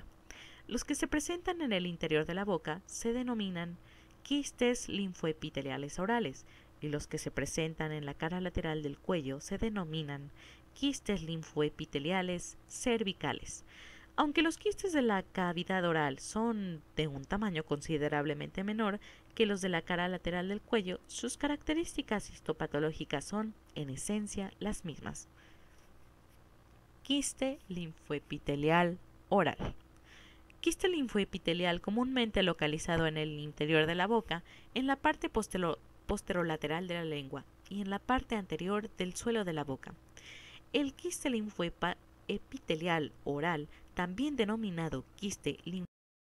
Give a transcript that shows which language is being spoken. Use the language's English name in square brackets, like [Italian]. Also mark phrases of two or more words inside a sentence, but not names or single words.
[Spanish] Los que se presentan en el interior de la boca se denominan quistes linfoepiteliales orales y los que se presentan en la cara lateral del cuello se denominan quistes linfoepiteliales cervicales. Aunque los quistes de la cavidad oral son de un tamaño considerablemente menor que los de la cara lateral del cuello, sus características histopatológicas son, en esencia, las mismas. Quiste linfoepitelial oral. Quiste linfoepitelial comúnmente localizado en el interior de la boca, en la parte posterolateral de la lengua y en la parte anterior del suelo de la boca. El quiste linfoepitelial oral, también denominado quiste